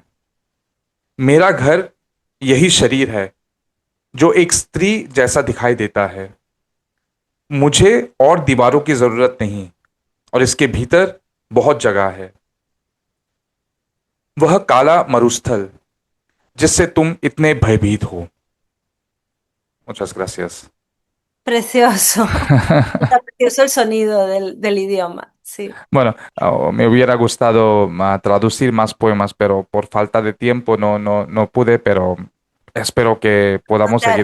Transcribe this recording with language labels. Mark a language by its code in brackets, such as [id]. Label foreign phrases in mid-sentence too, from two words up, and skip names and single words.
[hi] मेरा घर यही शरीर है जो एक स्त्री जैसा दिखाई देता है। मुझे और दीवारों की जरूरत नहीं और इसके भीतर बहुत जगह है। वह काला मरुस्थल जिससे तुम इतने भयभीत हो। [es] Muchas gracias. Precioso. Está precioso el sonido del idioma, sí. Bueno, me hubiera gustado traducir más poemas, pero por falta de tiempo no pude, pero espero que podamos seguir